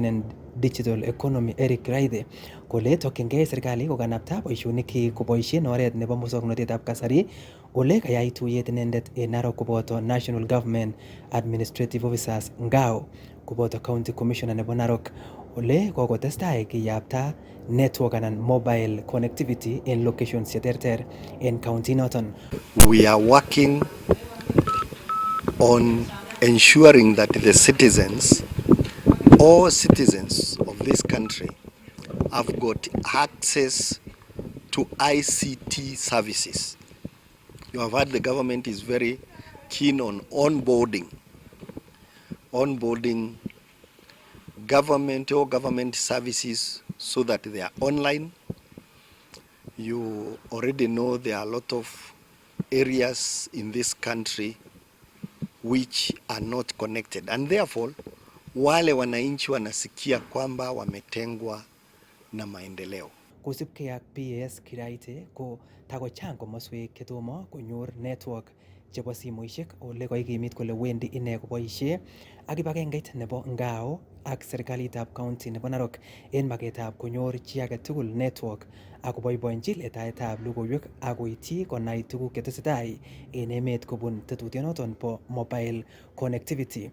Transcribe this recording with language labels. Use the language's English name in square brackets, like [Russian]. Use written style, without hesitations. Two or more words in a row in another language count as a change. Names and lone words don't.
[Kalenjin] and Digital Economy Eric Raithe kole tokyingei serikali kokanapta boisionik koboisien oret nebo muswoknotetab kasari ole kayai tuyet inendet en Narok koboto National Government Administrative Officers ngao koboto [English] County Commissioner [Kalenjin] nebo Narok ole kokotestai kiyapta network anan [English] mobile connectivity in locations [Kalenjin] cheterter en county noton. [English] We are working on ensuring that the citizens, all citizens of this country, have got access to ICT services. You have heard the government is very keen on onboarding government services so that they are online. You already know there are a lot of areas in this country which are not connected, and therefore [Swahili] wale wananchi wanasikia kwamba wametengwa na maendeleo. [Kalenjin] Kosipkei ak PS Kiraite ko takochang komoswek chetomo konyor network chebo simoishek ole koikimit kole wendi ine koboisie ak kibagengeit nebo ngao ak serikalitab county nebo Narok en maketab konyor chi age tugul network ak koboiboenchi letaetab logoiwek ak koityi konai tuguk chetesetai en emet kobun tetutionoton bo [English] mobile connectivity.